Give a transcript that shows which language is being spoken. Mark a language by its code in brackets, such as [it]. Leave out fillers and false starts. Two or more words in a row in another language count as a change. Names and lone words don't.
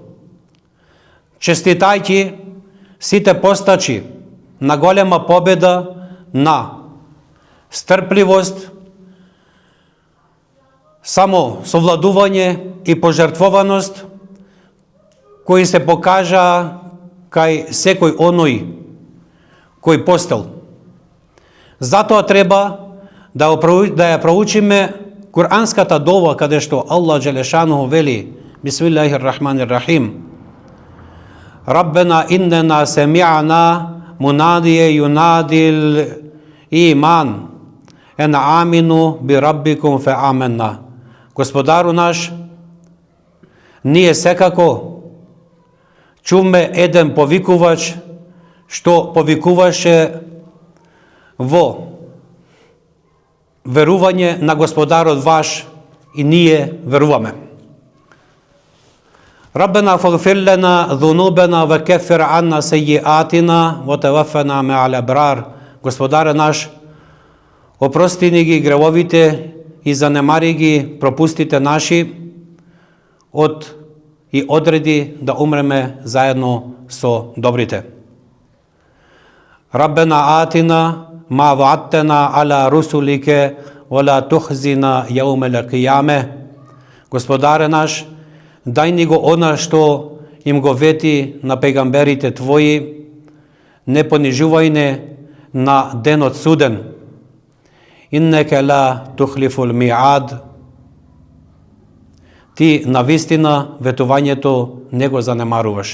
[mk] Честитајќи сите постачи на голема победа, на стрпливост, само совладување и пожртвованост, кои се покажа кај секој оној кој постел. Затоа треба да ја проучиме Куранската дова, каде што [ar] الله جل شأنه [mk] вели: [ar] بسم الله الرحمن الرحيم. ربنا إننا سمعنا مناديا ينادي للإيمان أن آمنوا بربكم فآمنا. [mk] Господару наш, ние секако чувме еден повикувач, што повикуваше во верување на Господарот ваш и ние веруваме. [ar] ربنا فاغفر لنا ذنوبنا وكفر عنا سيئاتنا وتوفنا مع الأبرار. [mk] Господаре наш, опрости ни ги гревовите и занемари ги пропустите наши и одреди да умреме заедно со добрите. [ar] ربنا آتنا ما وعدتنا على رسلك ولا تخزنا يوم القيامة. [mk] Господаре наш, дај ни го она што им го вети на пегамберите Твои, не понижувај не на денот суден. [ar] إنك لا تخلف الميعاد. [mk] Ти навистина ветувањето не го занемаруваш.